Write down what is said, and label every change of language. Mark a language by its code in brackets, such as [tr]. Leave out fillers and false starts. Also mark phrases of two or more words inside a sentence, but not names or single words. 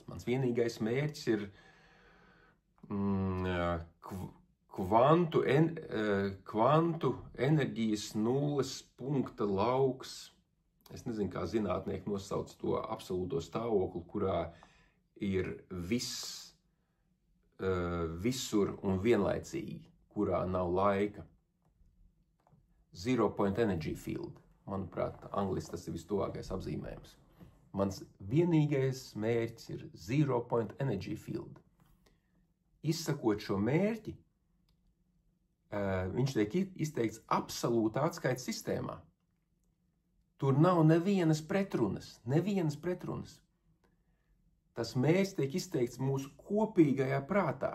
[lv] Mans vienīgais mērķis ir kvantu enerģijas nulles punkta lauks. Es nezinu, kā zinātnieki nosauc to absolūto stāvokli, kurā ir viss visur un vienlaicīgi, kurā nav laika. [en] Zero point energy field. [lv] Manuprāt, angliski tas ir vistuvākais apzīmējums. Mans vienīgais mērķis ir [en] zero point energy field. [lv] Izsakot šo mērķi, viņš tiek izteikts absolūtā atskaites sistēmā. Tur nav nevienas pretrunas. Tas mērķis tiek izteikts mūsu kopīgajā prātā.